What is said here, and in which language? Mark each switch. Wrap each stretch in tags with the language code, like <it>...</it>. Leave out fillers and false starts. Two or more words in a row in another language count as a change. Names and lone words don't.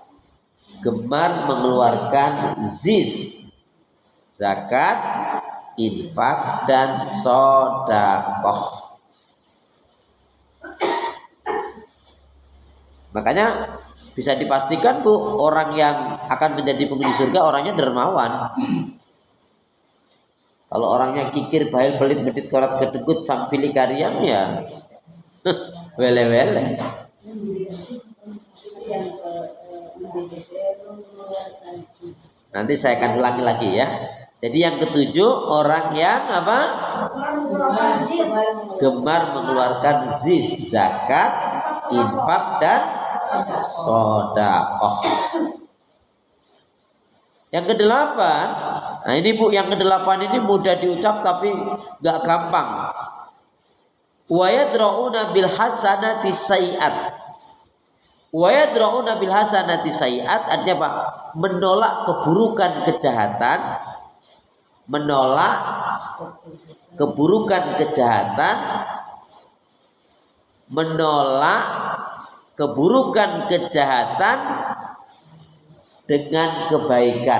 <id>Gemar mengeluarkan zis, zakat, infak, dan sedekah. Makanya bisa dipastikan bu, orang yang akan menjadi penghuni surga orangnya dermawan. Kalau orangnya kikir, bahil, pelit, medit, korat, kedegut, sampili karyam ya wele-wele. Nanti saya akan ulangi lagi ya. Jadi yang ketujuh, orang yang apa? Gemar mengeluarkan zis, zakat, infak, dan sedekah. Yang kedelapan, nah ini bu, yang kedelapan ini mudah diucap tapi gak gampang.</id> <ar>وَيَدْرَءُونَ بِالْحَسَنَةِ السَّيِّئَةَ. وَيَدْرَءُونَ بِالْحَسَنَةِ السَّيِّئَةَ</ar> <id>artinya apa? Menolak keburukan kejahatan, menolak keburukan kejahatan, menolak keburukan kejahatan dengan kebaikan.</id>